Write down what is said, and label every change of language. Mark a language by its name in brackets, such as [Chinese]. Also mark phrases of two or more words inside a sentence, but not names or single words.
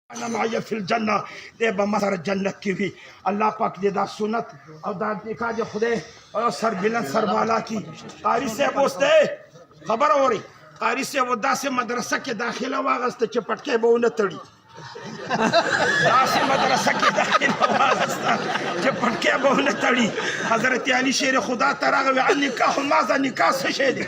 [Arabic] انا معي فی الجنه [Pashto] دی به ما سره جنت کې وي. الله پاک دې دا سنت او دا نکاح دې خدای او سر بلند سر بالا کی. قاری صاحب اوس دی خبر اوري. قاری صاحب داسې مدرسه کې داخله واغسته چې پټکې به ونه تړي. داسې مدرسه کې داخله واغسته چې پټکې به ونه تړي. حضرت علی شیر خدا ته راغی [Arabic] النکاح ماذا [Pashto] نکاح څه شی دی؟